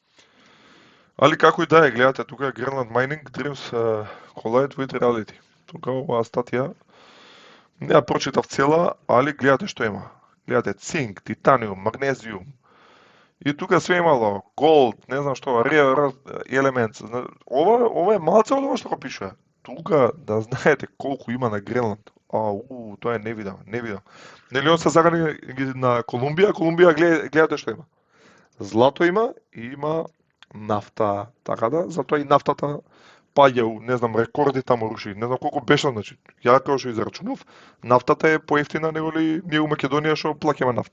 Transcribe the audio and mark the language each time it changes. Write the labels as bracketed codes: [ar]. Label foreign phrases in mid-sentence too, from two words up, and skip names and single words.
[mk] Али како и да е, гледате, тука е Greenland Mining Dreams Collide with Reality. Тука оваа статија не ја прочитав цела, али гледате што има. Гледате цинк, титаниум, магнезиум. И тука све имало голд, не знам што, [en] rare elements. [mk] Ова е малце од ова што го пишува. Тука да знаете колку има на Гренланд. Тоа е невидимо. Нели он се загани на Колумбија, гледате што има. Злато има и има нафта, така да, затоа и нафтата паѓа, не знам, рекорди таму руши, не знам колку беше, значи, ја како што израчунав, нафтата е поевтина него ли ние у Македонија што плаќаме нафта.